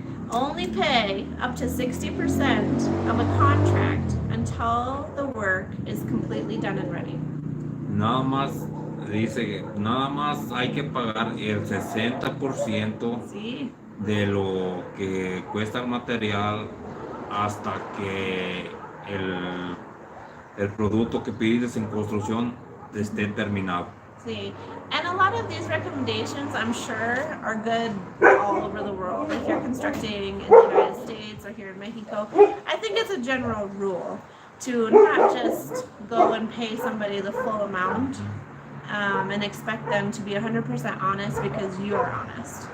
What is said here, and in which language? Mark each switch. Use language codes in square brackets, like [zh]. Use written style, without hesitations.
[en] Only pay up to 60% of a contract until the work is completely done and ready. [es] Nada más, dice que nada más hay que pagar el 60% Sí. de lo que cuesta el material hasta que el producto que pides en construcción esté terminado. [en] See, and a lot of these recommendations, I'm sure, are good all over the world. If you're constructing in the United States or here in Mexico, I think it's a general rule to not just go and pay somebody the full amount and expect them to be 100% honest because you are honest.